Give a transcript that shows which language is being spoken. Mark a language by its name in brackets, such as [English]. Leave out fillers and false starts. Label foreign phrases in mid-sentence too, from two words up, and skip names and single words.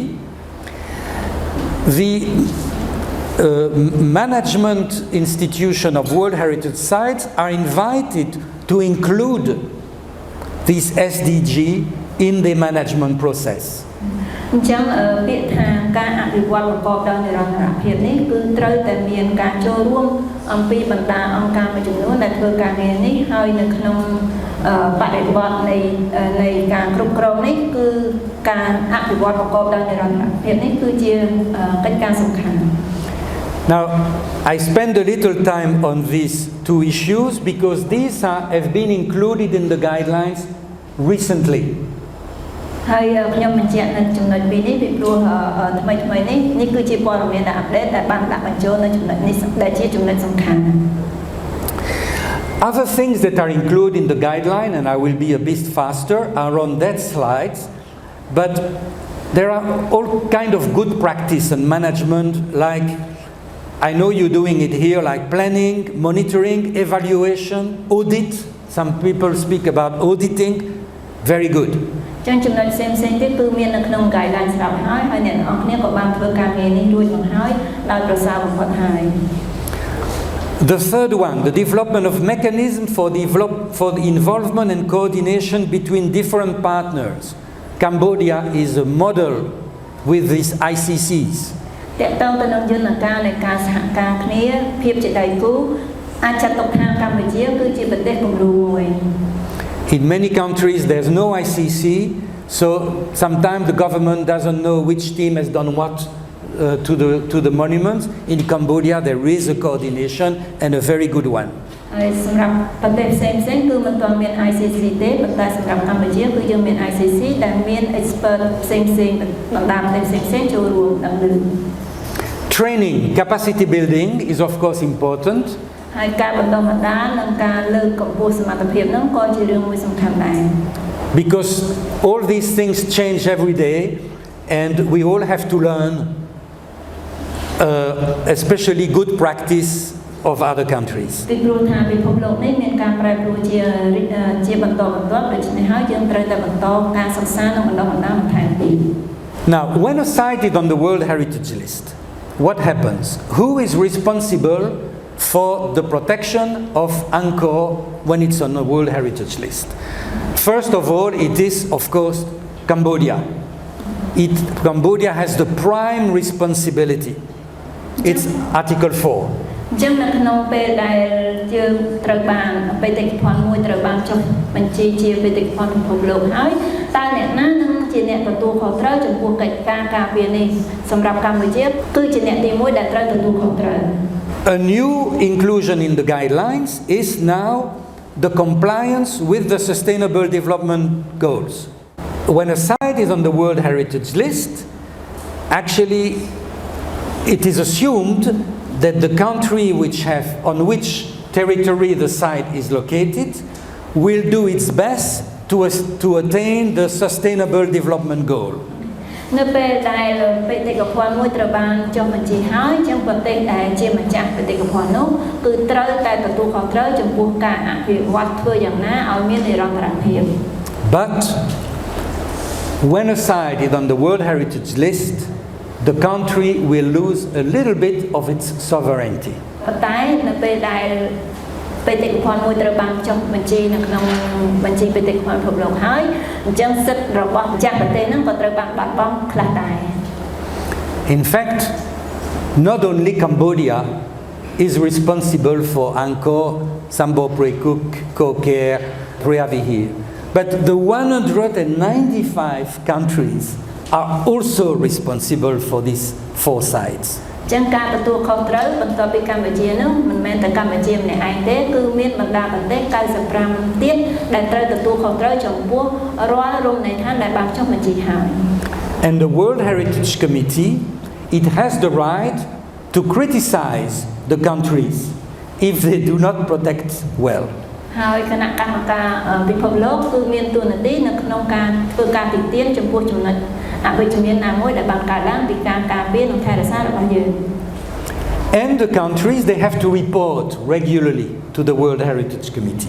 [English] The management institution of World Heritage Sites are invited to include these SDG in the management process. [Khmer] អញ្ចឹងពាក្យថាការអភិវឌ្ឍប្រកបដោយនិរន្តរភាពនេះគឺត្រូវតែមានការចូលរួមអំពីបណ្ដាអង្គការមួយចំនួនដែលធ្វើការងារនេះហើយនៅក្នុងបរិបទនៃការគ្រប់គ្រងនេះគឺការអភិវឌ្ឍប្រកបដោយនិរន្តរភាពនេះគឺជាកិច្ចការសំខាន់ [English] Now, I spend a little time on these two issues because these have been included in the guidelines recently. [Khmer] ហើយខ្ញុំបញ្ជាក់នៅចំណុចពីរនេះពីព្រោះថ្មីៗនេះគឺជាព័ត៌មានដែលអាប់ដេតដែលបានដាក់បញ្ចូលនៅចំណុចនេះដែលជាចំណុចសំខាន់ [English] Other things that are included in the guideline, and I will be a bit faster, are on that slides, but there are all kind of good practice and management, like I know you're doing it here, like planning, monitoring, evaluation, audit. Some people speak about auditing. Very good. [Khmer] ចឹងចំណុចផ្សេងៗទៀតគឺមាននៅក្នុង guideline ស្រាប់ហើយអ្នកនរគ្នាក៏បានធ្វើការងារនេះរួចមកហើយដោយប្រសើរបំផុតហើយ [English] The third one, the development of mechanism for the involvement and coordination between different partners. Cambodia is a model with these ICCs. [Khmer] តើតើទៅនឹងយន្តការនៃការសហការគ្នាភាពជាដៃគូអាចចាត់ទុកថាកម្ពុជាគឺជាប្រទេសគំរូមួយ [English] In many countries there's no ICC, so sometimes the government doesn't know which team has done what to the monuments. In Cambodia there is a coordination and a very good one. [Khmer] ហើយសម្រាប់ប្រទេសផ្សេងៗគឺមិនទាន់មាន ICC ទេប៉ុន្តែសម្រាប់កម្ពុជាគឺយើងមាន ICC ដែលមាន expert ផ្សេងៗបណ្ដាប្រទេសផ្សេងៗចូលរួមដើម្បី [English] Training, capacity building is of course important. [Khmer] ហើយការបណ្ដុះបណ្ដាលនិងការលើកកម្ពស់សមត្ថភាពហ្នឹងក៏ជារឿងមួយសំខាន់ដែរ [English] Because all these things change every day and we all have to learn especially good practice of other countries. [Khmer] ពីព្រោះថាពិភពលោកនេះមានការប្រែប្រួលជាបន្តបន្ទាប់ដូច្នេះហើយយើងត្រូវតែបន្តការសិក្សានិងបណ្ដុះបណ្ដាលបន្ថែមទៀត [English] Now, when a site is on the World Heritage List, what happens? Who is responsible for the protection of Angkor when it's on the World Heritage List? First of all, it is, of course, Cambodia. Cambodia has the prime responsibility. It's Article 4. [Khmer] អញ្ចឹងនៅក្នុងពេលដែលយើងត្រូវបានបេតិកភណ្ឌមួយត្រូវបានចុះបញ្ជីជាបេតិកភណ្ឌពិភពលោកហើយតើអ្នកណានឹងជាអ្នកទទួលខុសត្រូវចំពោះកិច្ចការការពារនេះសម្រាប់កម្ពុជាគឺជាអ្នកទី1ដែលត្រូវទទួលខុសត្រូវ [English] A new inclusion in the guidelines is now the compliance with the Sustainable Development Goals. when a site is on the World Heritage List, actually it is assumed that the country on which territory the site is located will do its best to attain the Sustainable Development Goal. [Khmer] នៅពេលដែលបេតិកភណ្ឌមួយត្រូវបានចុះបញ្ជីហើយចឹងប្រទេសដែលជាម្ចាស់បេតិកភណ្ឌនោះគឺត្រូវតែទទួលខុសត្រូវចំពោះការអភិវឌ្ឍធ្វើយ៉ាងណាឲ្យមាននិរន្តរភាព [English] But when a site is on the World Heritage List, the country will lose a little bit of its sovereignty. [Khmer] ប៉ុន្តែនៅពេលដែលបេតិកភណ្ឌមួយត្រូវបានចុះបញ្ជីនៅក្នុងបញ្ជីបេតិកភណ្ឌពិភពលោកហើយអញ្ចឹងសិទ្ធិរបស់ម្ចាស់ប្រទេសហ្នឹងក៏ត្រូវបានបាត់បង់ខ្លះដែរ [English] In fact, not only Cambodia is responsible for Angkor, Sambo Prekook, Kokher, Preah-Vihear, but the 195 countries are also responsible for these 4 sites. [Khmer] ចឹងការទទួលខុសត្រូវបន្ទាប់ពីកម្ពុជានោះមិនមែនតែកម្ពុជាម្នាក់ឯងទេគឺមានបណ្ដាប្រទេស95ទៀតដែលត្រូវទទួលខុសត្រូវចំពោះរាល់រមណីយដ្ឋានដែលបានចុះបញ្ជីហើយ [English] And the World Heritage Committee, it has the right to criticize the countries if they do not protect well. [Khmer] ហើយគណៈកម្មការពិភពលោកគឺមានតួនាទីនៅក្នុងការធ្វើការទីទានចំពោះចំណុចអវិជ្ជមានណាមួយដែលបានកើតឡើងពីការការពារនិងថែរក្សារបស់យើង [English] And the countries they have to report regularly to the World Heritage Committee.